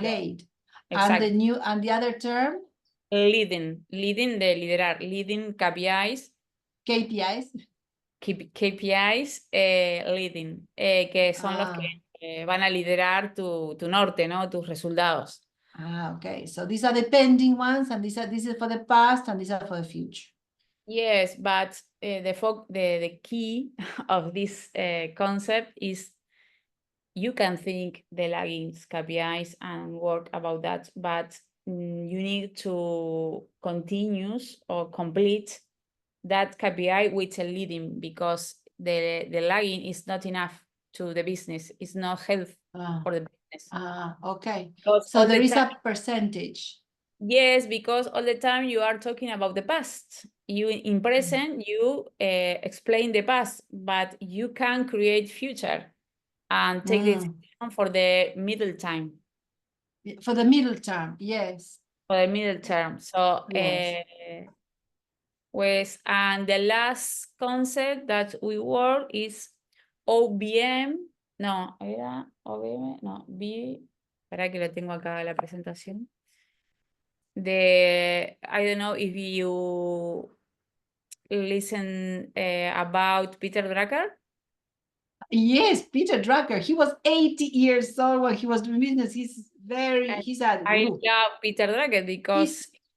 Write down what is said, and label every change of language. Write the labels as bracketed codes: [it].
[en] delayed. And [es] exacto. [en] the other term, [es] Leading de liderar, leading KPIs, [en] KPIs. [es] KPIs, leading, que son los Ah, que van a liderar tu norte, ¿no? Tus resultados. okay. [en] So these are the pending ones, and this is for the past, and these are for the future. Yes, but the key of this concept is you can think the lagging KPIs and work about that, but you need to continue or complete that KPI with a leading, because the lagging is not enough to the business. It's not health for the business. Okay. Because So there is a percentage. Yes, because all the time you are talking about the past. You in present, you explain the past, but you can create future and take the decision for the middle time. For the middle term, yes. For the middle term. So Yes. and the last concept that we work is OBM. [es] No, era OBM, no, Espera que lo tengo acá la presentación. [en] I don't know if you listen about Peter Drucker. Yes, Peter Drucker. He was 80 years old when he was doing business. He's a I guru. love Peter Drucker because